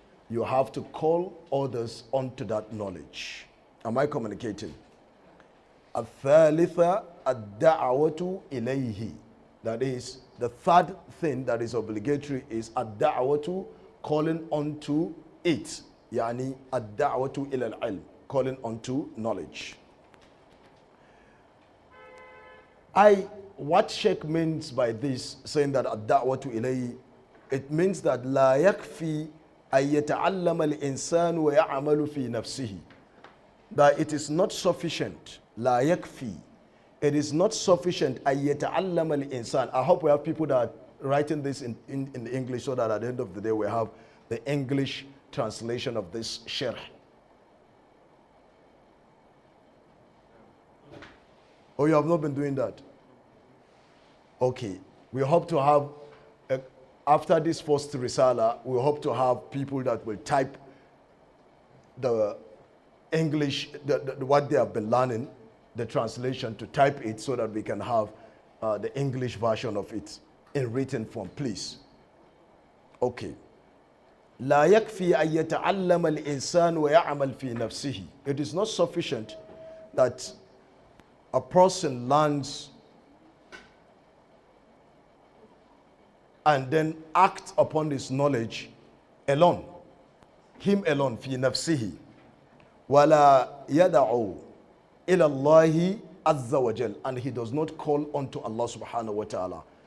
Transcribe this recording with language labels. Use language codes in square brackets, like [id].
[en] You have to call others onto that knowledge. Am I communicating? [ar] الثالثة الدعوة إليه. [en] That is, the third thing that is obligatory is الدعوة, calling onto it. [ar] يعني الدعوة إلى العلم, [en] calling onto knowledge. What Sheikh means by this, saying that الدعوة إليه, it means that [ar] لا يكفي أن يتعلم الإنسان ويعمل في نفسه. [en] That it is not sufficient. [ar] لا يكفي. [en] It is not sufficient [ar] أن يتعلم الإنسان. [en] I hope we have people that are writing this in English, so that at the end of the day we have the English translation of this sharh. Oh, you have not been doing that? Okay. We hope to have after this first Risala, we hope to have people that will type the English, what they have been learning, the translation, to type it so that we can have the English version of it in written form, please. Okay. [ar] لا يكفي أن يتعلم الإنسان ويعمل في نفسه. [en] It is not sufficient that a person learns and then act upon this knowledge alone, him alone, [ar] في نفسه, ولا يدعو إلى الله عز وجل, [en] and he does not call unto Allah subhanahu wa ta'ala.